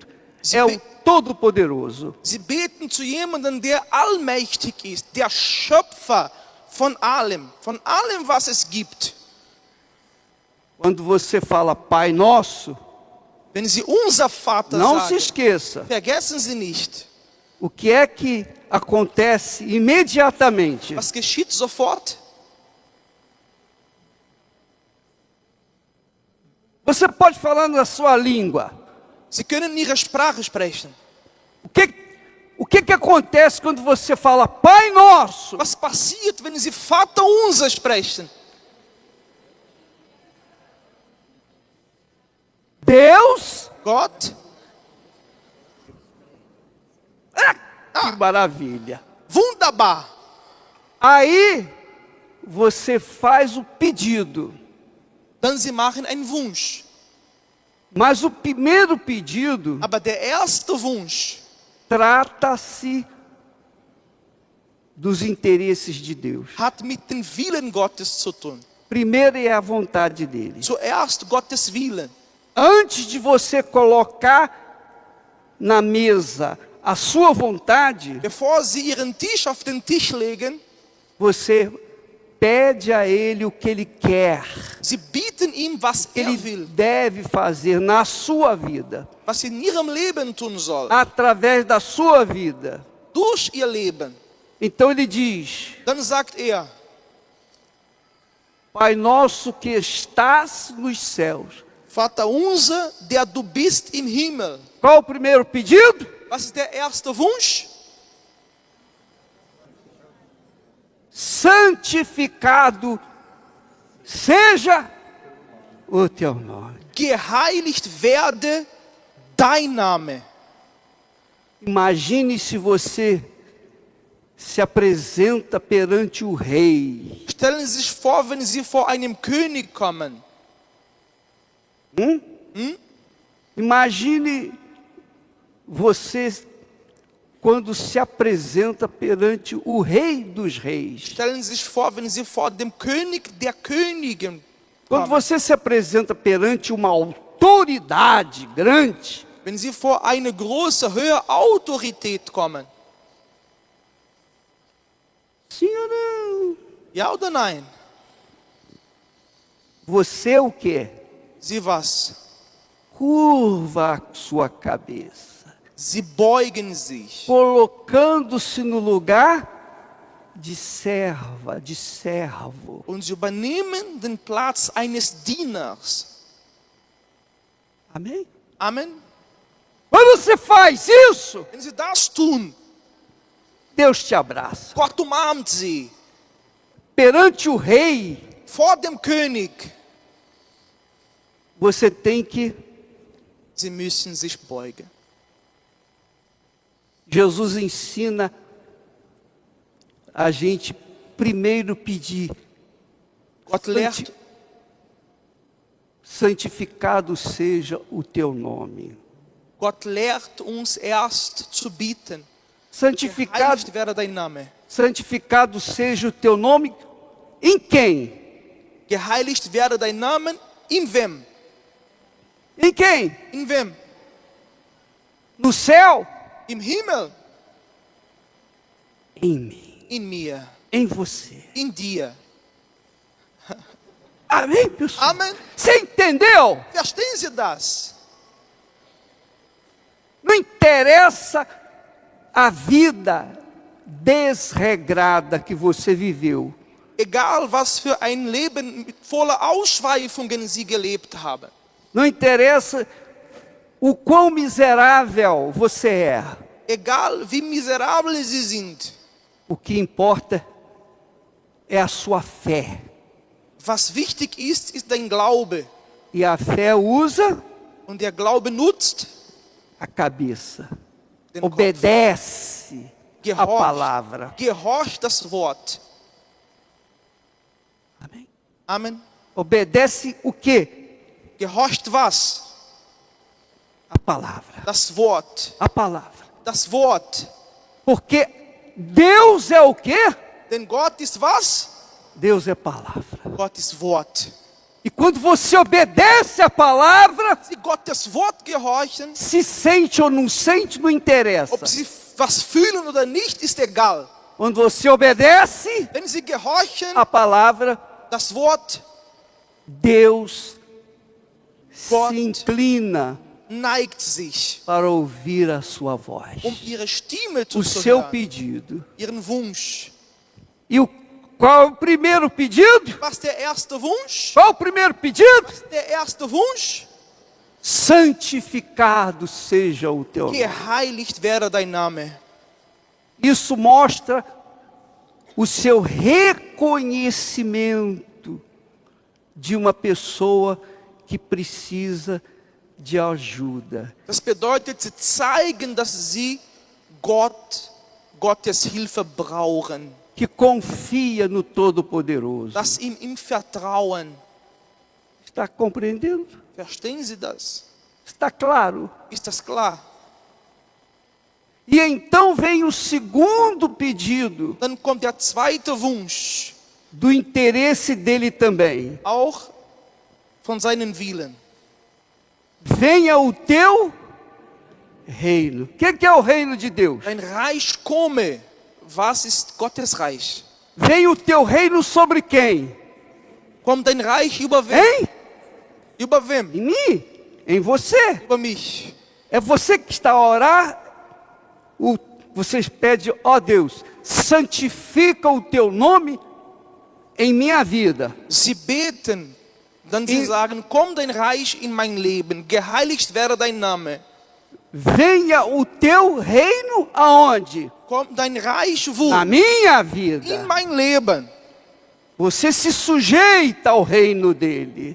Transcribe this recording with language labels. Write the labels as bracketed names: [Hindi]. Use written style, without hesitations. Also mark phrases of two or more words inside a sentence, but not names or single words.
[Portuguese] É o Todo-Poderoso. [German] Sie beten zu jemandem, der allmächtig ist, der Schöpfer von allem, was es gibt. [Portuguese] Quando você fala Pai Nosso, [German] Wenn Sie unser Vater [Portuguese] não se [German] sagen, [Portuguese] esqueça, [German] vergessen Sie nicht, [Portuguese] o que é que acontece imediatamente. [German] was geschieht sofort? [Portuguese] Você pode falar na sua língua. [German] Sie können Ihre Sprache sprechen. [Portuguese] O que acontece quando você fala Pai Nosso? [German] Was passiert, wenn Sie Vater unser sprechen? [Portuguese] Deus, [German] Gott, [Portuguese] que maravilha. [German] wunderbar. [Portuguese] Aí você faz o pedido. [German] Dann Sie machen einen Wunsch. [Portuguese] Mas o primeiro pedido [German] Aber der erste Wunsch [Portuguese] trata-se dos interesses de Deus. [German] hat mit dem Willen Gottes zu tun. [Portuguese] Primeiro é a vontade dele. [German] Zuerst Gottes Willen. [Portuguese] Antes de você colocar na mesa a sua vontade, [German] Bevor Sie Ihren Tisch auf den Tisch legen, [Portuguese] você pede a ele o que ele quer, [German] Sie bieten ihm, was [Portuguese] que ele [German] will, [Portuguese] deve fazer na sua vida, [German] was in Ihrem Leben tun soll, [Portuguese] através da sua vida. [German] durch Ihr Leben. [Portuguese] Então ele diz: [German] Dann sagt [Portuguese] Pai nosso que estás nos céus. [German] Vater unser, der du bist im Himmel. [Portuguese] Qual o primeiro pedido? [German] Was ist der erste Wunsch? [Portuguese] Santificado seja o teu nome. [German] Geheiligt werde dein Name. [Portuguese] Imagine se você se apresenta perante o rei. [German] Stellen Sie sich vor, wenn Sie vor einem König kommen. [Portuguese] Imagine você quando se apresenta perante o rei dos reis. [German] Stellen Sie sich vor, wenn Sie vor dem König der Könige [Portuguese] Quando [German] kommen. [Portuguese] você se apresenta perante uma autoridade grande, [German] Wenn Sie vor eine große, höhere Autorität kommen. [Portuguese] sim ou não? [German] Ja oder nein? [Portuguese] Você o quê? [German] Sie was? [Portuguese] Curva a sua cabeça, [German] Sie beugen sich. [Portuguese] colocando-se no lugar de serva, de servo. [German] Und sie übernehmen den Platz eines Dieners. [Portuguese] Amém? [German] Amen. [Portuguese] Quando você faz isso, [German] Wenn Sie das tun, [Portuguese] Deus te abraça. [German] Gott umarmt Sie. [Portuguese] Perante o rei, [German] Vor dem König. [Portuguese] você tem que... [German] Sie müssen sich beugen. [Portuguese] Jesus ensina a gente primeiro pedir: [German] Gott lehrt, [Portuguese] santificado seja o teu nome. [German] Gott lehrt uns erst zu bieten. [Portuguese] Santificado, [German] Geheiligt werde dein Name. [Portuguese] santificado seja o teu nome em quem? [German] Geheiligt werde dein Name in wem? [Portuguese] Em quem? [German] In wem? [Portuguese] No céu? [German] Im Himmel. [Portuguese] Em mim, [German] In mir. [Portuguese] em você. [German] In dir. [Portuguese] Amém, pessoal? [German] Amen. [Portuguese] Você entendeu? [German] Verstehen Sie das? [Portuguese] Não interessa a vida desregrada que você viveu. [German] Egal was für ein Leben voller Ausschweifungen Sie gelebt haben. [Portuguese] Não interessa o quão miserável você é. [German] Egal wie miserabel Sie sind. [Portuguese] O que importa é a sua fé. [German] Was wichtig ist, ist dein Glaube. [Portuguese] E a fé usa [German] Und der Glaube nutzt [Portuguese] a cabeça. [German] den Kopf. [Portuguese] Obedece a [German] Gehorcht. [Portuguese] palavra. [German] Gehorcht das Wort. [Portuguese] Amém? [German] Amen. [Portuguese] Obedece o quê? [German] Gehorcht was? [Portuguese] A palavra. [German] Das Wort. [Portuguese] A palavra. [German] Das Wort. [Portuguese] Porque Deus é o quê? [German] Denn Gott ist was? [Portuguese] Deus é palavra. [German] Gott ist Wort. [Portuguese] E quando você obedece a palavra, [German] Sie Gottes Wort gehorchen, [Portuguese] se sente ou não sente, não interessa. [German] ob sie was fühlen oder nicht, ist egal. [Portuguese] Quando você obedece [German] Wenn sie gehorchen, [Portuguese] a palavra, [German] das Wort [Portuguese] Deus [German] Gott [Portuguese] se inclina [German] neigt sich, [Portuguese] para ouvir a sua voz, [German] ihre Stimme [Portuguese] o seu [German] zuzuhören, [Portuguese] pedido. [German] ihren Wunsch. [Portuguese] E qual é o primeiro pedido? [German] Was der erste Wunsch? [Portuguese] Qual é o primeiro pedido? [German] Der erste Wunsch? [Portuguese] Santificado seja o teu nome. [German] Geheiligt werde dein Name. [Portuguese] Isso mostra o seu reconhecimento de uma pessoa que precisa de ajuda. [German] Das bedeutet, sie zeigen, dass sie Gottes Hilfe brauchen, [Portuguese] Que confia no Todo-Poderoso. [German] dass ihm vertrauen. [Portuguese] Está compreendendo? [German] Verstehen Sie das? [Portuguese] Está claro? [German] Ist das klar? [Portuguese] E então vem o segundo pedido, [German] Dann kommt der zweite Wunsch, [Portuguese] do interesse dele também. [German] auch von seinen Willen. [Portuguese] Venha o teu reino. O que é o reino de Deus? [German] Dein Reich komme. Was ist Gottes Reich? [Portuguese] Venha o teu reino sobre quem? [German] Kommt dein Reich über wen? [Portuguese] Hein? [German] Über wem? [Portuguese] Em mim? Em você? [German] Über mich. [Portuguese] É você que está a orar. Vocês pedem, ó Deus, santifica o teu nome em minha vida. [German] Sie beten, dann sie sagen, komm dein Reich in mein Leben, geheiligt werde dein Name. [Portuguese] Venha o teu reino aonde? [German] Komm dein Reich wo? [Portuguese] Na minha [German] In [Portuguese] vida. [German] mein Leben. [Portuguese] Você se sujeita ao reino dele.